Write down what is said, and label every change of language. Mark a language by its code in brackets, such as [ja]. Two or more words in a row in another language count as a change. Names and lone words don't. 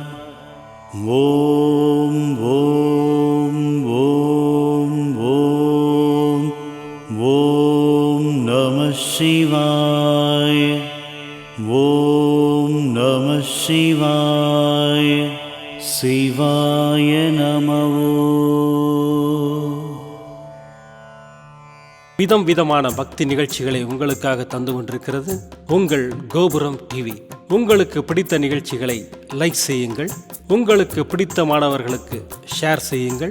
[sa] ॐ नमः शिवाय। ॐ नमः शिवाय। शिवाय नमः। [ta] விதம் விதமான பக்தி நிகழ்ச்சிகளை உங்களுக்காக தந்து கொண்டிருக்கிறது உங்கள் கோபுரம் டிவி. உங்களுக்கு பிடித்த நிகழ்ச்சிகளை லைக் செய்யுங்கள், உங்களுக்கு பிடித்த மாணவர்களுக்கு ஷேர் செய்யுங்கள்.